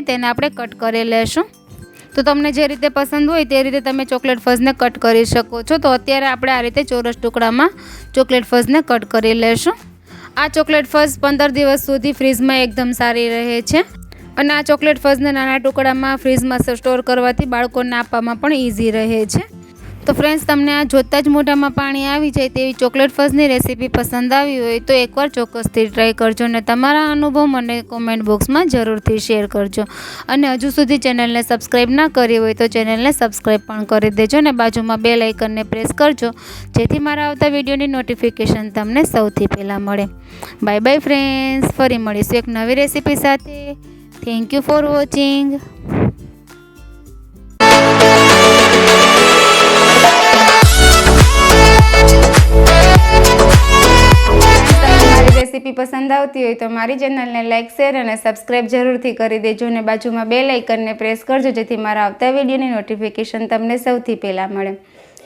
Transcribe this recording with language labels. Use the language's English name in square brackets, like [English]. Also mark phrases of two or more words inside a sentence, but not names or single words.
[Gujarati] તેને આપણે કટ કરી લેશું। તો તમને જે રીતે પસંદ હોય તે રીતે તમે ચૉકલેટ ફજને કટ કરી શકો છો। તો અત્યારે આપણે આ રીતે ચોરસ ટુકડામાં ચૉકલેટ ફજને કટ કરી લેશું। આ ચૉકલેટ ફજ 15 દિવસ સુધી ફ્રીજમાં એકદમ સારી રહે છે અને આ ચૉકલેટ ફજને નાના ટુકડામાં ફ્રીજમાં સ્ટોર કરવાથી બાળકોને આપવામાં પણ ઇઝી રહે છે। તો ફ્રેન્ડ્સ, તમને આ જોતા જ મોઢામાં પાણી આવી જાય તેવી ચૉકલેટ ફજની રેસિપી પસંદ આવી હોય તો એકવાર ચોક્કસથી ટ્રાય કરજો અને તમારા અનુભવ મને કૉમેન્ટ બૉક્સમાં જરૂરથી શેર કરજો। અને હજુ સુધી ચેનલને સબ્સ્ક્રાઇબ ના કરી હોય તો ચેનલને સબ્સ્ક્રાઇબ પણ કરી દેજો અને બાજુમાં બેલ આઇકનને પ્રેસ કરજો, જેથી મારા આવતા વિડિયોની નોટિફિકેશન તમને સૌથી પહેલા મળે। [English] bye bye [Gujarati] ફ્રેન્ડ્સ, ફરી મળીશું એક નવી રેસિપી સાથે। [English] Thank you for watching. [Gujarati] રેસિપી પસંદ આવતી હોય તો મારી ચેનલને લાઇક, શેર અને સબ્સ્ક્રાઇબ જરૂરથી કરી દેજો અને બાજુમાં બેલ આઇકનને પ્રેસ કરજો, જેથી મારા આવતા વિડિયોની નોટિફિકેશન તમને સૌથી પહેલા મળે।